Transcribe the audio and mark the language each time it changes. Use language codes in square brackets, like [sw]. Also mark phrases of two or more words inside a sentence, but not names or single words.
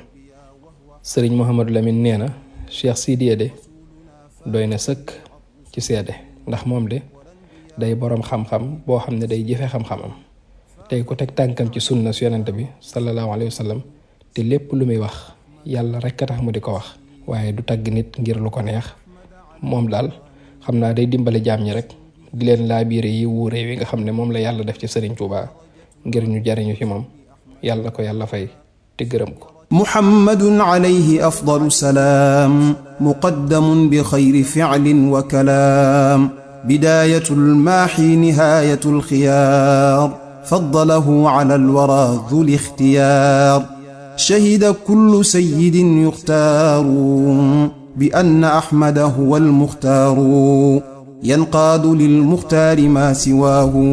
[wo] sëriñ Mouhamadou Lamine nee na Cheikh Sidiya de doy na sëkk ci seede ndax moom de day boroom xam-xam boo xam ne day jëfe xam-xamam tey ko teg tànkam ci sunna su yonent bi [ar] صلى الله عليه وسلم [wo] te lépp lu muy wax yàlla rek a tax mu di ko wax waaye du tagg nit ngir lu ko neex. moom daal xam naa day dimbale jaam ñi rek di leen laabiire yi wuure wi nga xam ne moom la yàlla def ci Serigne Touba ngir ñu jariñu ci moom yàlla ko yàlla fay te gërëm ko. [ar] محمد عليه أفضل السلام مقدم بخير فعل وكلام بداية الماحي نهاية الخيار فضله على الورى ذو الاختيار شهد كل سيد يختار بأن أحمد هو المختار ينقاد للمختار ما سواه